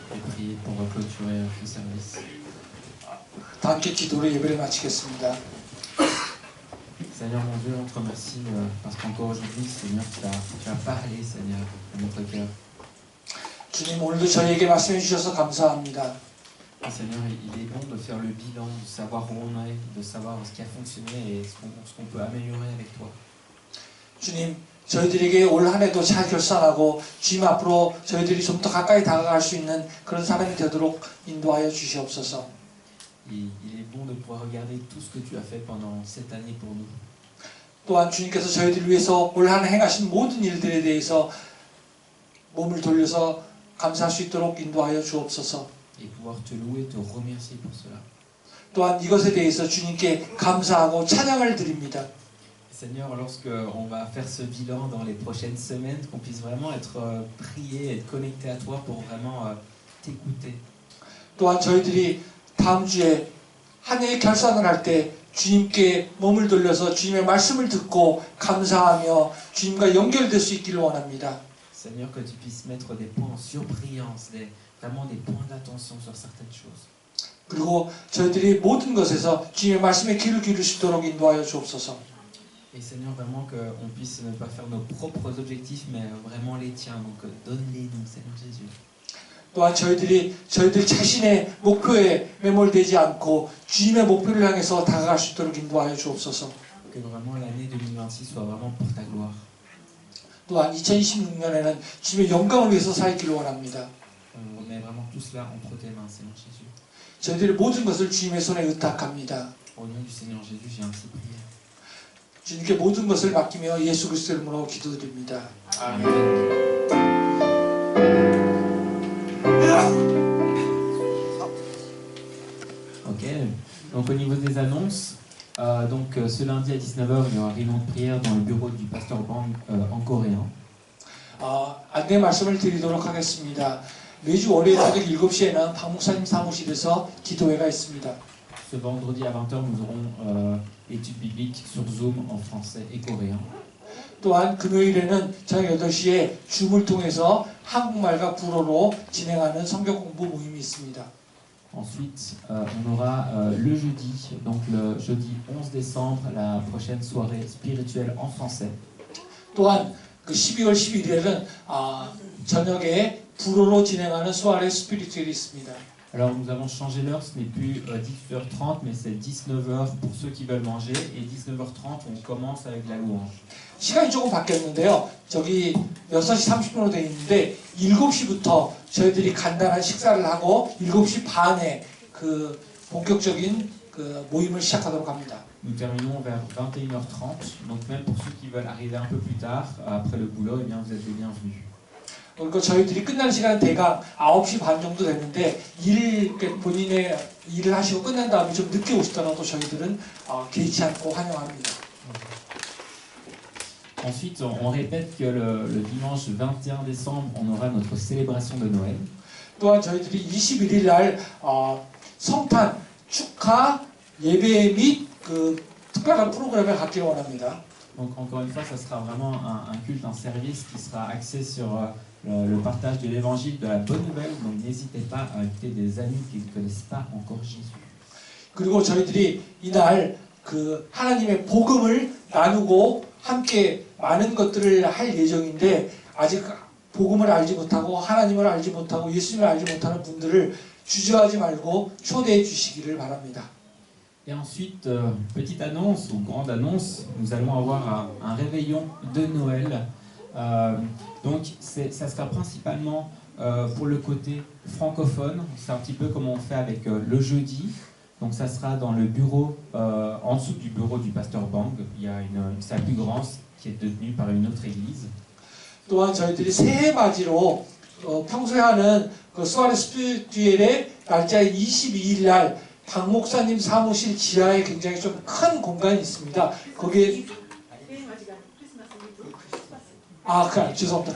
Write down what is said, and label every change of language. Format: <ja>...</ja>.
<fr>prier pour clôturer le service.</fr> <ko>다 함께 기도로 예배를 마치겠습니다.</ko> <fr>Seigneur mon Dieu, on te remercie parce qu'encore aujourd'hui, Seigneur, tu as parlé, Seigneur, à notre cœur.</fr> <ko>주님 오늘도 저희에게 말씀해 주셔서 감사합니다.</ko> <fr>Et Seigneur, il est bon de faire le bilan, de savoir où on est, de savoir ce qui a fonctionné et ce qu'on peut améliorer avec toi.</fr> <ko>주님, 저희들에게 올 한 해도 잘 결산하고 주님 앞으로 저희들이 좀 더 가까이 다가갈 수 있는 그런 사람이 되도록 인도하여 주시옵소서.</ko> <fr>Il est bon de pouvoir regarder tout ce que tu as fait pendant cette année pour nous.</fr> <ko>또한 주님께서 저희들을 위해서 올 한 해 행하신 모든 일들에 대해서 몸을 돌려서 감사할 수 있도록 인도하여 주옵소서.</ko> <fr>Et pouvoir te louer, te remercier pour cela.</fr> <ko>또한 이것에 대해서 주님께 감사하고 찬양을 드립니다.</ko> <fr>Seigneur, lorsque on va faire ce bilan dans les prochaines semaines, qu'on puisse vraiment être prié, être connecté à toi pour vraiment t'écouter.</fr> <ko>또한 저희들이 다음 주에 한 해의 결산을 할 때 주님께 몸을 돌려서 주님의 말씀을 듣고 감사하며 주님과 연결될 수 있기를 원합니다.</ko> <fr>Seigneur, que tu puisses mettre des points en surbrillance, vraiment des points d'attention sur certaines choses.</fr> <ko>그리고 저희들이 모든 것에서 주님의 말씀에 귀를 기울일 수 있도록 인도하여 주옵소서.</ko> <fr>Et Seigneur, vraiment qu'on puisse ne pas faire nos propres objectifs, mais vraiment les tiens. Donc donne-les-nous, Seigneur Jésus.</fr> <ko>또한 저희들 자신의 목표에 매몰되지 않고 주님의 목표를 향해서 다가갈 수 있도록 인도하여 주옵소서.</ko> <fr>Que vraiment l'année 2026 soit vraiment pour ta gloire.</fr> <ko>또한 2026년에는 주님의 영광을 위해서 살기를 원합니다.</ko> <fr>On met vraiment tout cela entre tes mains, Seigneur Jésus.</fr> <ko>저희들의 모든 것을 주님의 손에 의탁합니다.</ko> <fr>Au nom du Seigneur Jésus, j'ai ainsi prié.</fr> <ko>주님께 모든 것을 맡기며 예수 그리스도의 이름으로 기도드립니다. Amen.</ko> <fr>Ok, donc au niveau des annonces, ce lundi à 19h, il y aura réunion de prière dans le bureau du pasteur Bang en coréen.</fr> <ko>안내 말씀을 드리도록 하겠습니다. 매주 월요일 저녁 7시에는 박 목사님 사무실에서 기도회가 있습니다.</ko> <fr>Ce vendredi à 20h, nous aurons études bibliques sur Zoom en français et coréen.</fr> <ko>또한 금요일에는 저녁 8시에 줌을 통해서 한국말과 불어로 진행하는 성경 공부 모임이 있습니다.</ko> <fr>Ensuite, on aura le jeudi, donc le jeudi 11 décembre, la prochaine soirée spirituelle en français.</fr> <ko>또한 그 12월 11일에는 저녁에 불어로 진행하는 소아레 스피리추얼이 있습니다.</ko> <fr>Alors nous avons changé l'heure, ce n'est plus 18h30 mais c'est 19h pour ceux qui veulent manger et 19h30 on commence avec la louange.</fr> <ko>시간이 조금 바뀌었는데요. 저기 6시 30분으로 되어 있는데 7시부터 저희들이 간단한 식사를 하고 7시 반에 그 본격적인 그 모임을 시작하도록 합니다.</ko> <fr>Nous terminons vers 21h30, donc même pour ceux qui veulent arriver un peu plus tard, après le boulot, eh bien vous êtes les bienvenus.</fr> <ko>그러니까 저희들이 끝나는 시간은 대강 9시 반 정도 됐는데 본인의 일을 하시고 끝난 다음에 좀 늦게 오시더라도 저희들은 개의치 않고 환영합니다.</ko> <fr>Ensuite, on répète que le dimanche 21 décembre, on aura notre célébration de Noël.</fr> <ko>또한 저희들이 21일 날 성탄 축하 예배 및 그 특별한 프로그램을 갖기를 원합니다.</ko> <fr>Donc encore une fois, ça sera vraiment un culte, un service qui sera axé sur le partage de l'évangile, de la bonne nouvelle. Donc n'hésitez pas à inviter des amis qui ne connaissent pas encore Jésus.</fr> <ko>그리고 저희들이 이날 그 하나님의 복음을 나누고 함께 많은 것들을 할 예정인데 아직 복음을 알지 못하고 하나님을 알지 못하고 예수님을 알지 못하는 분들을 주저하지 말고 초대해 주시기를 바랍니다.</ko> <fr>Et ensuite, petite annonce ou grande annonce, nous allons avoir un réveillon de Noël. Donc ça sera principalement pour le côté francophone. C'est un petit peu comme on fait avec le jeudi. Donc ça sera dans le bureau, en dessous du bureau du pasteur Bang. Il y a une salle plus grande qui est détenue par une autre église.</fr> <ko>또한 저희들이 새해 맞이로 평소에 하는 그 소아레 스피리추얼의 날짜인 22일 날 박 목사님 사무실 지하에 굉장히 좀 큰 공간이 있습니다. 거기에 죄송합니다.</ko>